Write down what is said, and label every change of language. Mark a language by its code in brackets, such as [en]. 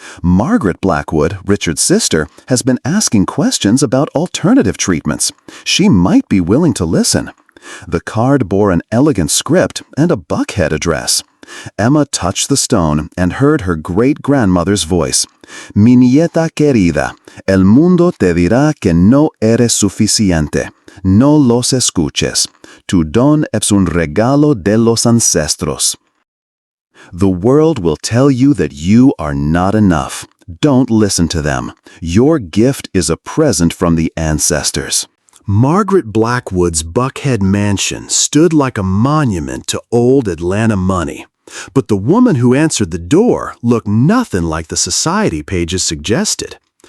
[en] Margaret Blackwood, Richard's sister, has been asking questions about alternative treatments. She might be willing to listen. The card bore an elegant script and a Buckhead address. Emma touched the stone and heard her great-grandmother's voice. [es] Mi nieta querida, el mundo te dirá que no eres suficiente. No los escuches. Tu don es un regalo de los ancestros. [en] The world will tell you that you are not enough. Don't listen to them. Your gift is a present from the ancestors. Margaret Blackwood's Buckhead mansion stood like a monument to old Atlanta money. But the woman who answered the door looked nothing like the society pages suggested.